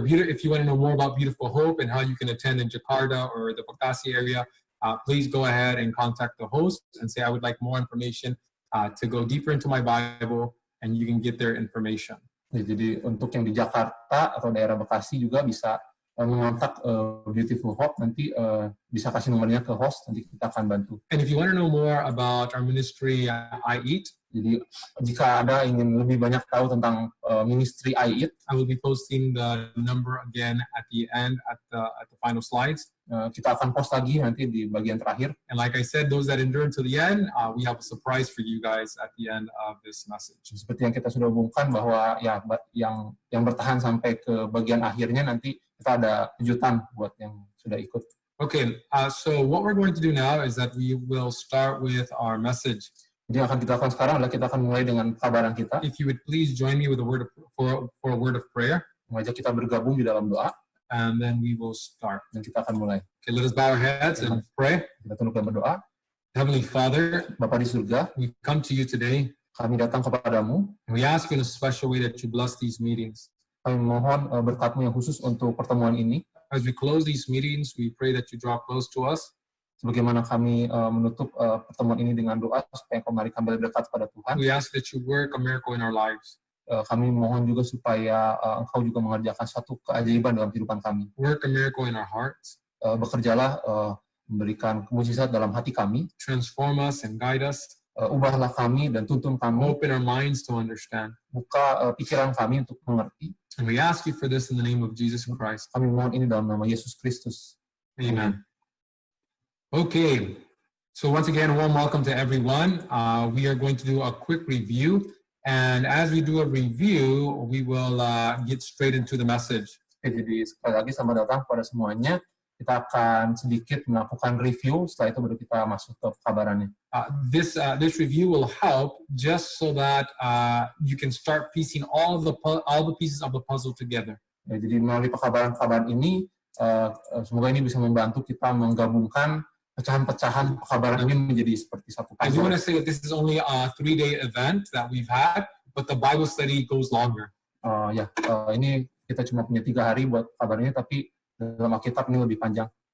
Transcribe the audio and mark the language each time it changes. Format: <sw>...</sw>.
<en>If you want to know more about Beautiful Hope and how you can attend in Jakarta or the Bekasi area, please go ahead and contact the host and say, I would like more information to go deeper into my Bible, and you can get their information.</en> <id>Jadi untuk yang di Jakarta atau daerah Bekasi juga bisa mengontak Beautiful Hope, nanti bisa kasih nomornya ke host, nanti kita akan bantu.</id> <en>And if you want to know more about our ministry, I Eat,</en> <id>jadi jika Anda ingin lebih banyak tahu tentang ministry I Eat,</id> <en>I will be posting the number again at the end at the final slides.</en> <id>Kita akan post lagi nanti di bagian terakhir.</id> <en>And like I said, those that endure until the end, we have a surprise for you guys at the end of this message.</en> <id>Seperti yang kita sudah hubungkan bahwa ya yang bertahan sampai ke bagian akhirnya, nanti kita ada kejutan buat yang sudah ikut.</id> <en>Okay, so what we're going to do now is that we will start with our message.</en> <id>Jadi yang akan kita lakukan sekarang adalah kita akan mulai dengan kabaran kita.</id> <en>If you would please join me with a word for a word of prayer,</en> <id>Mengajak kita bergabung di dalam doa,</id> <en>and then we will start.</en> <id>dan kita akan mulai.</id> <en>Okay, let us bow our heads and pray.</en> <id>Kita tunduk dan berdoa.</id> <en>Heavenly Father,</en> <id>Bapa di surga,</id> <en>we come to you today,</en> <id>kami datang kepadamu.</id> <en>and we ask you in a special way that you bless these meetings.</en> <id>Kami mohon berkat-Mu yang khusus untuk pertemuan ini.</id> <en>As we close these meetings, we pray that you draw close to us.</en> <id>Sebagaimana kami menutup pertemuan ini dengan doa supaya kembali dekat pada Tuhan.</id> <en>We ask that you work a miracle in our lives.</en> <id>Kami mohon juga supaya Engkau juga mengerjakan satu keajaiban dalam kehidupan kami.</id> <en>Work a miracle in our hearts.</en> <id>Bekerjalah memberikan mukjizat dalam hati kami.</id> <en>Transform us and guide us.</en> <id>Ubahlah kami dan tuntun kami.</id> <en>Open our minds to understand.</en> <id>Buka pikiran kami untuk mengerti.</id> <en>And we ask you for this in the name of Jesus Christ.</en> <id>Kami mohon ini dalam nama Yesus Kristus. Amen.</id> <en>Okay, so once again, a warm welcome to everyone. We are going to do a quick review, and as we do a review, we will get straight into the message.</en> <id>Jadi sekali lagi selamat datang kepada semuanya. Kita akan sedikit melakukan review, setelah itu baru kita masuk ke kabarannya.</id> <en>This review will help just so that you can start piecing all the pieces of the puzzle together.</en> <id>Ya, jadi melalui pekabaran-pekabaran ini, semoga ini bisa membantu kita menggabungkan pecahan-pecahan pekabaran ini menjadi seperti satu</id> <en>I do want to say that this is only a 3-day event that we've had, but the Bible study goes longer.</en> <id>Ini kita cuma punya 3 hari buat kabar ini, tapi dalam Alkitab ini lebih panjang.</id>